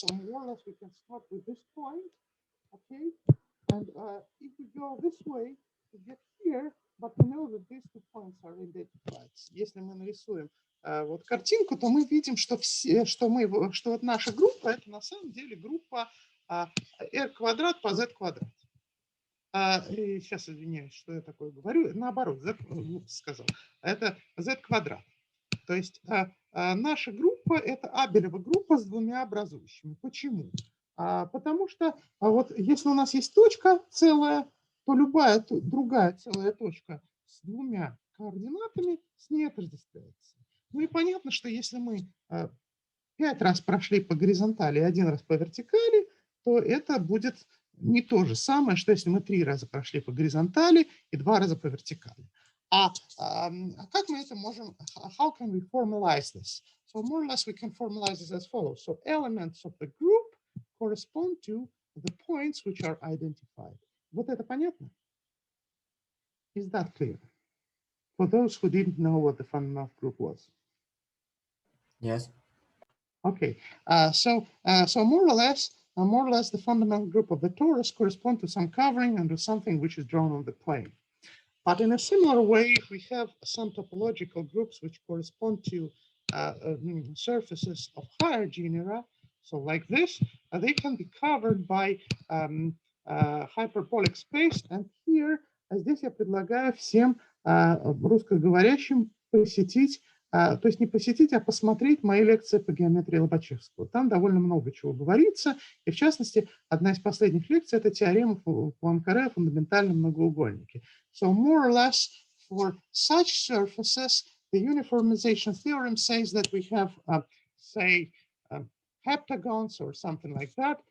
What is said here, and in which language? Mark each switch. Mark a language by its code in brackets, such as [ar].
[en] So more or less we can start with this point, okay? And if we go this way to get here, but we know that these 2 points are identified. [ru] Если мы нарисуем вот картинку, то мы видим, что вот наша группа это на самом деле группа r квадрат по z квадрат. Сейчас извиняюсь, что я такое говорю. Наоборот, сказал. Это z квадрат. То есть наша группа это Абелева группа с двумя образующими. Почему? Потому что вот если у нас есть точка целая, то любая другая целая точка с двумя координатами с ней отождествляется. Ну и понятно, что если мы 5 раз прошли по горизонтали и 1 раз по вертикали, то это будет не то же самое, что если мы 3 раза прошли по горизонтали и 2 раза по вертикали. Как мы это можем, [en] how can we formalize this? So more or less we can formalize this as follows. So elements of the group correspond to the points which are identified. [ru] Вот это понятно? [en] Is that clear? For those who didn't know what the fundamental group was. Yes. Okay, so more or less the fundamental group of the torus correspond to some covering and to something which is drawn on the plane. But in a similar way, if we have some topological groups which correspond to surfaces of higher genera, so like this, they can be covered by hyperbolic space. And here, [ru] здесь я предлагаю всем русскоговорящим посетить, то есть не посетить, а посмотреть мои лекции по геометрии Лобачевского. Там довольно много чего говорится. И в частности, одна из последних лекций – это теорема Пуанкаре о фундаментальном многоугольнике. [en] So more or less for such surfaces, the uniformization theorem says that we have, say, heptagons or something like that.